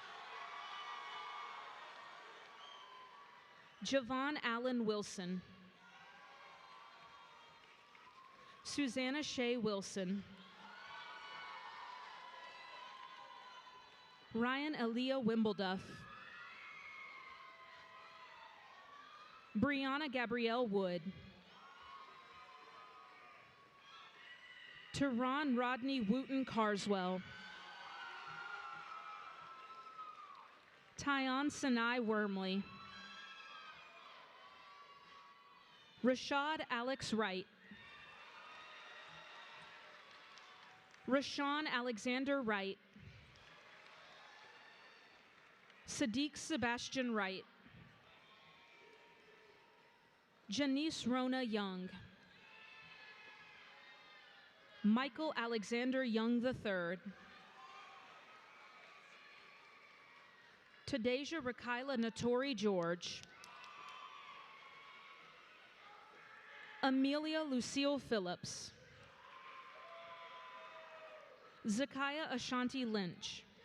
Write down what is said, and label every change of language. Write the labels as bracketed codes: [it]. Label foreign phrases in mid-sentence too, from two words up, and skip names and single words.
[en] Javon Allen Wilson. Susanna Shea Wilson. Ryan Aaliyah Wimbleduff. Brianna Gabrielle Wood. Teron Rodney Wooten Carswell. Tyon Sinai Wormley. Rashad Alex Wright. Rashawn Alexander Wright. Sadiq Sebastian Wright. Janice Rona Young. Michael Alexander Young III. Tadeja Rakila Natori George. Amelia Lucille Phillips. Zakiah Ashanti Lynch.